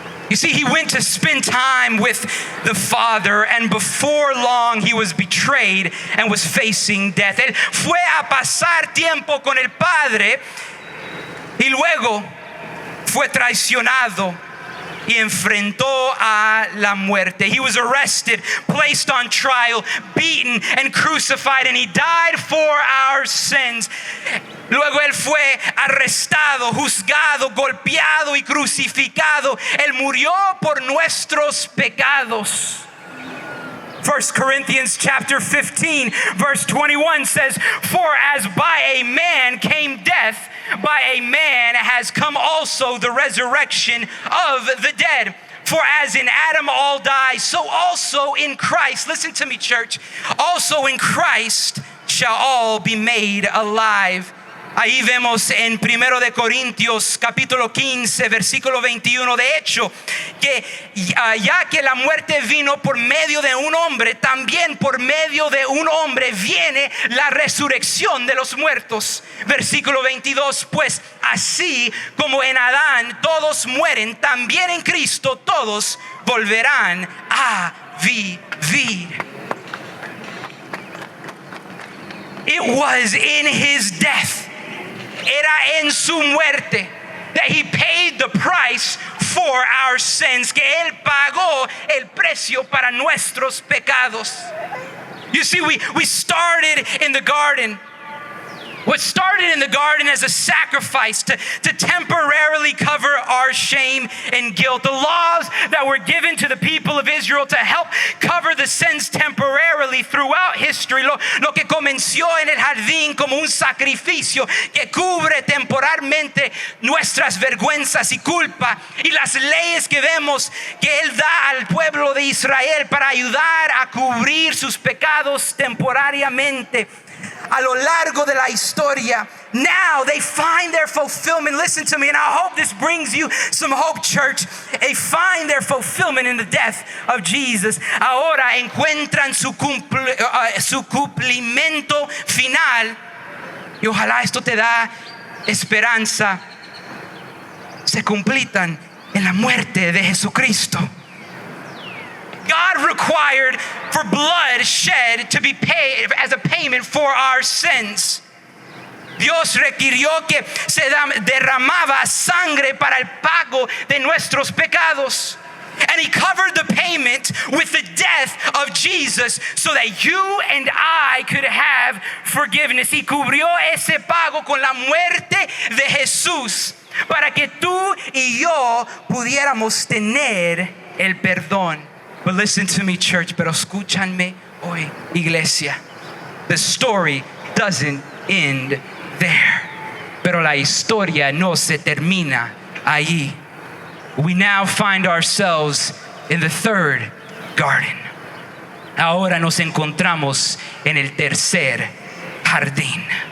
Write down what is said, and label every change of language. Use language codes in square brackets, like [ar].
[en] You see, he went to spend time with the Father, and before long he was betrayed and was facing death. [es] Él fue a pasar tiempo con el Padre y luego fue traicionado y enfrentó a la muerte. [en] He was arrested, placed on trial, beaten and crucified, and he died for our sins. [es] Luego él fue arrestado, juzgado, golpeado y crucificado. Él murió por nuestros pecados. [en] 1 Corinthians chapter 15 verse 21 says, for as by a man came death, by a man has come also the resurrection of the dead. For as in Adam all die, so also in Christ, listen to me, church, also in Christ shall all be made alive. [es] Ahí vemos en 1 de Corintios capítulo 15 versículo 21, de hecho, que ya que la muerte vino por medio de un hombre, también por medio de un hombre viene la resurrección de los muertos. Versículo 22, pues así como en Adán todos mueren, también en Cristo todos volverán a vivir. [en] It was in his death, [es] era en su muerte, [en] that he paid the price for our sins, [es] que él pagó el precio para nuestros pecados. [en] You see, we started in the garden. What started in the garden as a sacrifice to temporarily cover our shame and guilt. The laws that were given to the people of Israel to help cover the sins temporarily throughout history. [es] Lo que comenzó en el jardín como un sacrificio que cubre temporalmente nuestras vergüenzas y culpa. Y las leyes que vemos que Él da al pueblo de Israel para ayudar a cubrir sus pecados temporariamente. A lo largo de la historia, [en] now they find their fulfillment. Listen to me, and I hope this brings you some hope, church. They find their fulfillment in the death of Jesus. [es] Ahora encuentran su cumplimiento final. Y ojalá esto te da esperanza. Se completan en la muerte de Jesucristo. [en] God required for blood shed to be paid as a payment for our sins. [es] Dios requirió que se derramaba sangre para el pago de nuestros pecados. [en] And he covered the payment with the death of Jesus so that you and I could have forgiveness. [es] Y cubrió ese pago con la muerte de Jesús para que tú y yo pudiéramos tener el perdón. [en] But listen to me, church, [es] pero escúchanme hoy, iglesia. [en] The story doesn't end there. [es] Pero la historia no se termina ahí. [en] We now find ourselves in the third garden. [es] Ahora nos encontramos en el tercer jardín.